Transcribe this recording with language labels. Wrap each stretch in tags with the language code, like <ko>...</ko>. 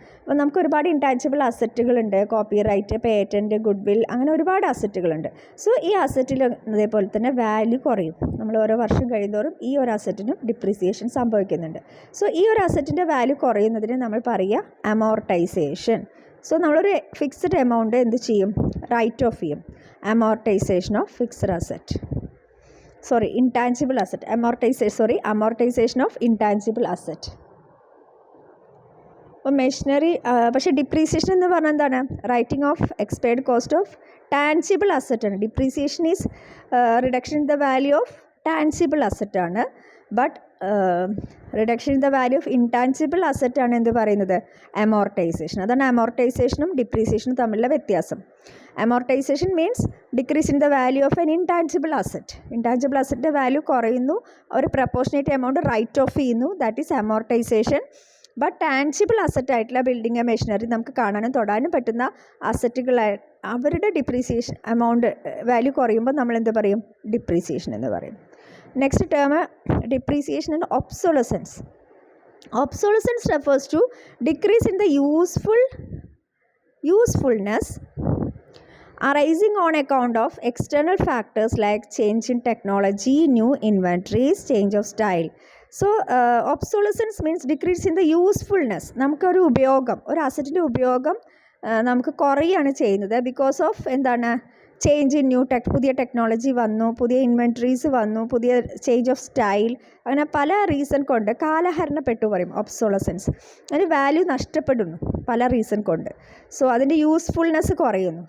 <ml>അപ്പോൾ നമുക്ക് ഒരുപാട് intangible അസറ്റുകളുണ്ട്. Copyright, patent, good will, അങ്ങനെ ഒരുപാട് അസറ്റുകളുണ്ട്. സോ ഈ അസറ്റിൽ അതേപോലെ തന്നെ വാല്യൂ കുറയും. നമ്മൾ ഓരോ വർഷം കഴിയുന്തോറും ഈ ഒരു അസറ്റിനും ഡിപ്രീസിയേഷൻ സംഭവിക്കുന്നുണ്ട്. സോ ഈ ഒരു അസറ്റിൻ്റെ വാല്യൂ കുറയുന്നതിന് നമ്മൾ പറയുക അമോർട്ടൈസേഷൻ. സോ നമ്മളൊരു ഫിക്സ്ഡ് എമൗണ്ട് എന്ത് ചെയ്യും? റൈറ്റ് ഓഫ് ചെയ്യും.</ml> <en>Amortisation of fixed asset, intangible asset, amortization of intangible asset.</en> <ml>അപ്പോൾ മെഷീനറി, പക്ഷേ ഡിപ്രീസിയേഷൻ എന്ന് പറഞ്ഞാൽ എന്താണ്? Writing of expired cost of tangible അസറ്റാണ്.</ml> <en>Depreciation is reduction in the value of tangible അസറ്റാണ്. But reduction in the value of intangible അസറ്റാണ്</en> <ml>എന്ത് പറയുന്നത്?</ml> <en>Amortisation.</en> <ml>അതാണ് അമോർട്ടൈസേഷനും ഡിപ്രീസിയേഷനും തമ്മിലുള്ള വ്യത്യാസം.</ml> <en>Amortisation means decrease in the value of an intangible asset.</en> <ml>Intangible അസറ്റിൻ്റെ value കുറയുന്നു, ഒരു proportionate amount right of ചെയ്യുന്നു, that is amortisation. But tangible asset ആയിട്ടുള്ള building, machinery, നമുക്ക് കാണാനും തൊടാനും പറ്റുന്ന അസറ്റുകളായി അവരുടെ ഡിപ്രീസിയേഷൻ എമൗണ്ട് വാല്യൂ കുറയുമ്പോൾ നമ്മൾ എന്ത് പറയും? ഡിപ്രീസിയേഷൻ എന്ന് പറയും.</ml> <en>Next term depreciation and obsolescence. Obsolescence refers to decrease in the usefulness arising on account of external factors like change in technology, new inventories, change of style. So obsolescence means decrease in the usefulness.</en> <ml>നമുക്കൊരു ഉപയോഗം, ഒരു അസറ്റിൻ്റെ ഉപയോഗം നമുക്ക് കുറയാണ് ചെയ്യുന്നത് because of എന്താണ്? Change in പുതിയ technology വന്നു, പുതിയ ഇൻവെൻട്രീസ് വന്നു, പുതിയ ചേഞ്ച് ഓഫ് സ്റ്റൈൽ, അങ്ങനെ പല റീസൺ കൊണ്ട് കാലഹരണപ്പെട്ടു പറയും ഒബ്സോളസൻസ്. അതിന് വാല്യൂ നഷ്ടപ്പെടുന്നു പല റീസൺ കൊണ്ട്. സോ അതിൻ്റെ യൂസ്ഫുൾനെസ് കുറയുന്നു.</ml>